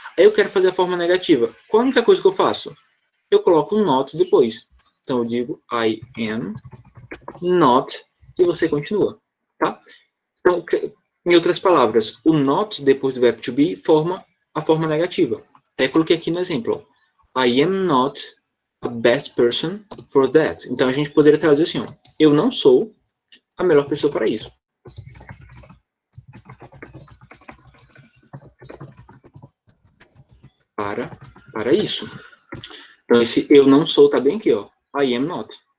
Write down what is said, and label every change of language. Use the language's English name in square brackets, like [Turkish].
[Portuguese] Aí eu quero fazer a forma negativa. Qual a única coisa que eu faço? Eu coloco um not depois. Então eu digo [English] I am not [Portuguese] e você continua, tá? Então, em outras palavras, o not depois do verbo to be forma a forma negativa. Até coloquei aqui no exemplo. Ó. [English] I am not a best person for that. [Portuguese] Então, a gente poderia traduzir assim, ó, eu não sou a melhor pessoa para isso. Para isso. Então, esse eu não sou tá bem aqui, ó. [English] I am not.